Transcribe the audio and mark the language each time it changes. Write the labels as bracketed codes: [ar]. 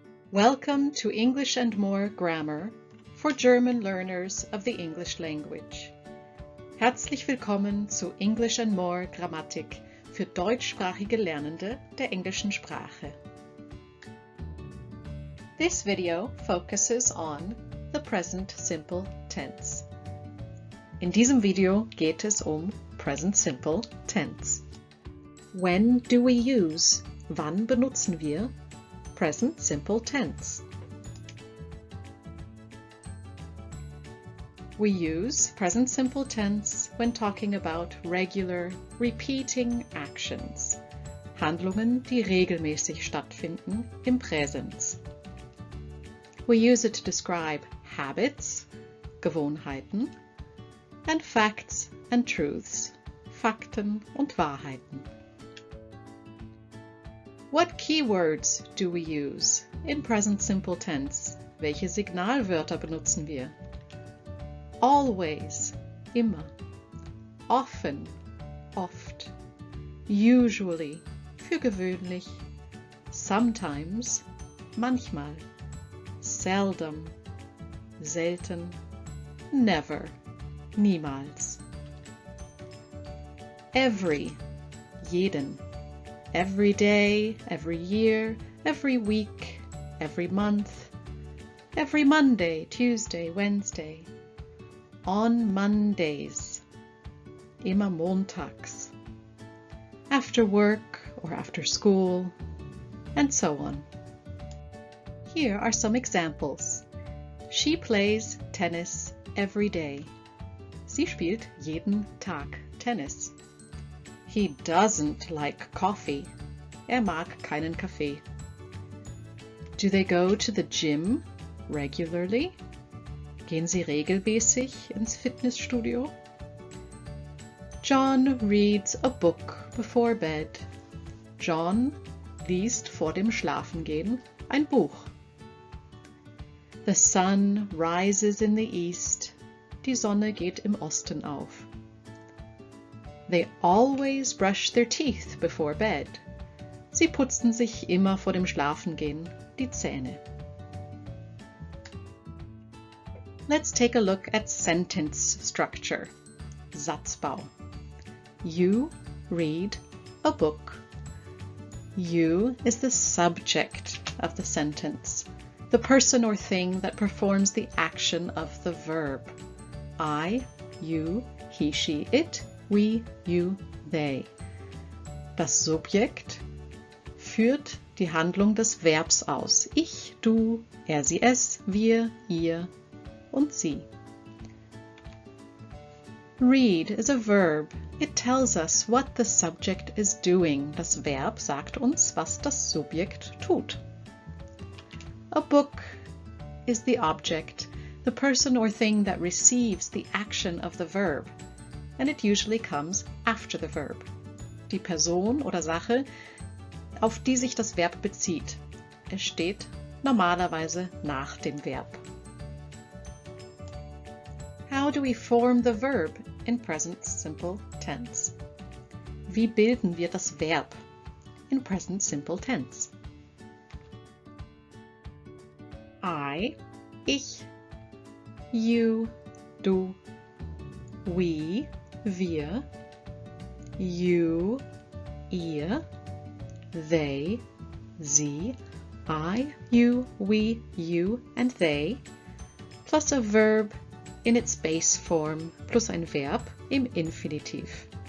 [en] Welcome to English and More Grammar for German learners of the English language. [de] Herzlich willkommen zu English and More Grammatik für deutschsprachige Lernende der englischen Sprache. [en] This video focuses on the present simple tense. [de] In diesem Video geht es um [en] present simple tense. When do we use? [de] Wann benutzen wir [en] present simple tense? We use present simple tense when talking about regular, repeating actions, [de] Handlungen, die regelmäßig stattfinden im Präsens. [en] We use it to describe habits, Gewohnheiten, and facts and truths, [de] Fakten und Wahrheiten. [en] What keywords do we use in present simple tense? [de] Welche Signalwörter benutzen wir? [en] Always, [de] immer. [en] Often, [de] oft. [en] Usually, [de] für gewöhnlich. [en] Sometimes, [de] manchmal. [en] Seldom, [de] selten. [en] Never, [de] niemals. [en] Every, [de] jeden. [en] Every day, every year, every week, every month, every Monday, Tuesday, Wednesday. On Mondays, [de] immer montags. [en] After work or after school, and so on. Here are some examples. She plays tennis every day. [de] Sie spielt jeden Tag Tennis. [en] He doesn't like coffee. [de] Mag keinen Kaffee. [en] Do they go to the gym regularly? [de] Gehen sie regelmäßig ins Fitnessstudio? [en] John reads a book before bed. [de] John liest vor dem Schlafengehen ein Buch. [en] The sun rises in the east. [de] Die Sonne geht im Osten auf. [en] They always brush their teeth before bed. [de] Sie putzen sich immer vor dem Schlafengehen die Zähne. [en] Let's take a look at sentence structure. Satzbau. You read a book. You is the subject of the sentence, the person or thing that performs the action of the verb. I, you, he, she, it, we, you, they. [de] Das Subjekt führt die Handlung des Verbs aus. Ich, du, er, sie, es, wir, ihr und sie. [en] Read is a verb. It tells us what the subject is doing. [de] Das Verb sagt uns, was das Subjekt tut. [en] A book is the object, the person or thing that receives the action of the verb. And it usually comes after the verb. [de] Die Person oder Sache, auf die sich das Verb bezieht. Es steht normalerweise nach dem Verb. [en] How do we form the verb in present simple tense? [de] Wie bilden wir das Verb in [en] present simple tense? I, ich, you, du, we, wir, you, ihr, they, sie, I, you, we, you, and they, plus a verb in its base form, [de] plus ein Verb im Infinitiv.